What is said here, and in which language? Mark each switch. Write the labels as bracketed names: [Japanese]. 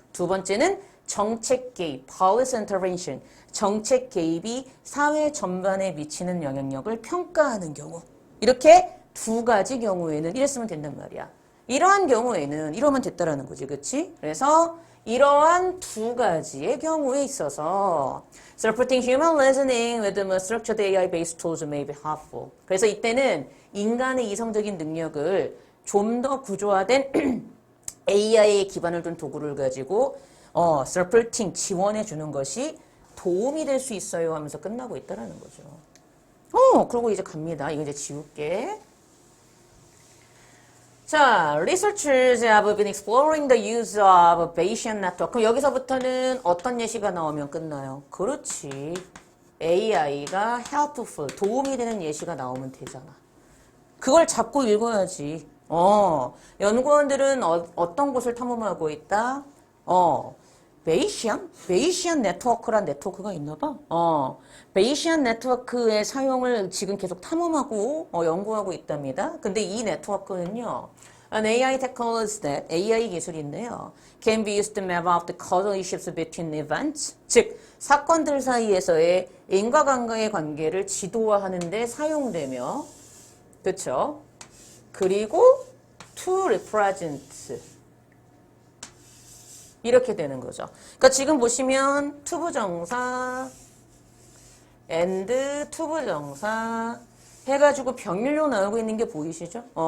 [Korean] 두 번째는 정책 개입, policy intervention, 정책 개입이 사회 전반에 미치는 영향력을 평가하는 경우. 이렇게 두 가지 경우에는 이랬으면 된단 말이야. 이러한 경우에는 이러면 됐다라는 거지, 그렇지? 그래서 이러한 두 가지의 경우에 있어서 [English] Supporting human reasoning with a structured AI-based tools may be helpful. [Korean] 그래서 이때는 인간의 이성적인 능력을 좀 더 구조화된 AI에 기반을 둔 도구를 가지고 supporting, 지원해 주는 것이 도움이 될 수 있어요 하면서 끝나고 있다라는 거죠. 그러고 이제 갑니다. 이거 이제 지울게. [English] 자, researchers have been exploring the use of Bayesian network. [Korean] 그럼 여기서부터는 어떤 예시가 나오면 끝나요? 그렇지. AI가 helpful, 도움이 되는 예시가 나오면 되잖아. 그걸 잡고 읽어야지. 연구원들은 어떤 곳을 탐험하고 있다? 베이시안 네트워크란 네트워크가 있나 봐. 베이시안 네트워크의 사용을 지금 계속 탐험하고 연구하고 있답니다. 근데 이 네트워크는요. [English] An AI technology that [Korean] AI 기술인데요. [English] Can be used to map out the correlations between events. [Korean] 즉 사건들 사이에서의 인과관계의 관계를 지도화하는 데 사용되며 그렇죠? 그리고 to represent 이렇게 되는 거죠. 그러니까 지금 보시면 투부정사 and 투부정사 해가지고 병렬로 나오고 있는 게 보이시죠?